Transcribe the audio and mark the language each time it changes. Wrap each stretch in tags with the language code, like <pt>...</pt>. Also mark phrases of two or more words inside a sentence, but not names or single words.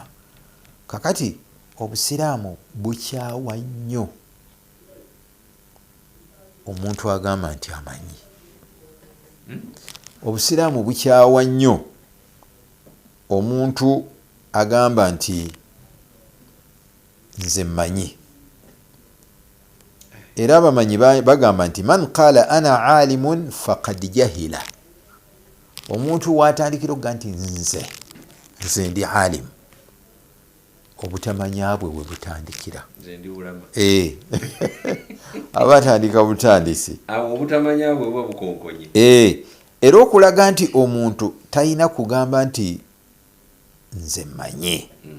<lg>Kakati obusiraamu bukyawa nnyo omuntu agamba nti amanyi. Obusiraamu bukyawa nnyo omuntu agamba nti nze mmanyi. Era abamanyi bagamba nti</lg> <ar>من قال أنا عالم فقد جهل.</ar> <lg>Omuntu watandikira okuga nti nze ndi alim, obutamanya bwe bwe butandikira. Abatandika butandisi obutamanya bwe bwe bukonkonye. Era okulaga nti omuntu talina kugamba nti nze mmanyi.</lg>